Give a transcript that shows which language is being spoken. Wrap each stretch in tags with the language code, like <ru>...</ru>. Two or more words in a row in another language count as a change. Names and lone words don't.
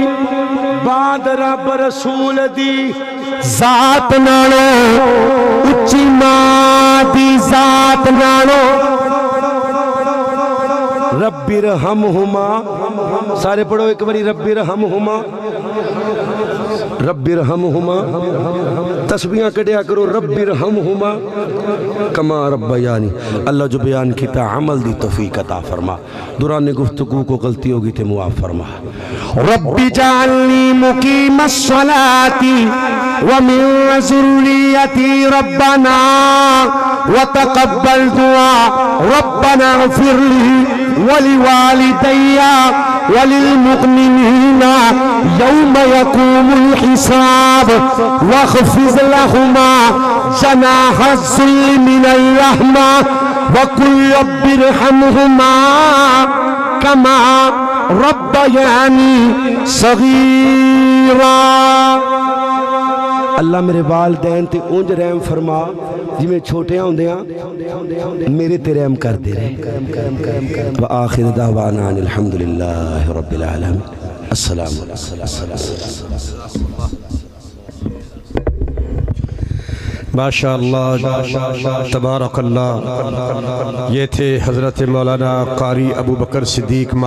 <pa>بعد رب رسول دی ذات نالوں اچی ماں دی ذات نالوں.</pa> <ar>رب ارحمهما</ar> <pa>سارے پڑھو اک واری.</pa> <ar>رب ارحمهما، رب ارحمهما</ar> <pa>تسبیحاں کڈھیا کرو.</pa> <ar>رب ارحمهما كما ربياني.</ar> <ur>اللہ جو بیان کیا عمل دی توفیق عطا فرما۔ دورانِ گفتگو کو غلطی ہوگی تو معاف فرما.</ur> <ar>رب اجعلني مقيم الصلاة ومن ذريتي ربنا وتقبل دعاء. ربنا اغفر لي ولوالدي وللمؤمنين يوم يقوم الحساب واخفض لهما جناح الذل من الرحمة وقل رب ارحمهما كما ربياني صغيرا.</ar> <pa>اللہ میرے والدین تے انج رحم فرما جیویں چھوٹے ہوندیاں میرے تے رحم کردے رہے.</pa> <ar>وآخر دعوانا الحمد لله رب العالمين. अस्सलाम ما شاء الله تبارك الله.</ar> <ur>یہ تھے حضرت مولانا قاری ابو بکر صدیق.</ur>